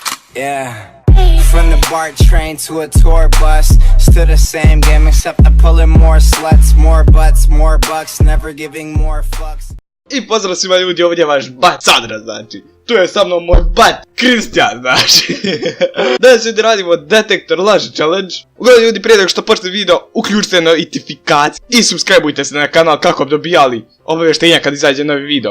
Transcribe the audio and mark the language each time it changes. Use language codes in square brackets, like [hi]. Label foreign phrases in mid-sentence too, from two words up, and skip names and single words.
[en] Yeah. From the BART train to a tour bus, still the same game except I'm pulling more sluts, more butts, more bucks, never giving more fucks. [bs] I pozdrav svima ljudi, ovdje je vaš bat Sandra, znači. Tu je sa mnom moj bat Kristijan, znači. Danas ljudi radimo detektor laži challenge. Uglavnom ljudi, prije nego što počne video, uključite notifikaciju i subscribeujte se na kanal kako bi dobijali obavještenja kad izađe novi video.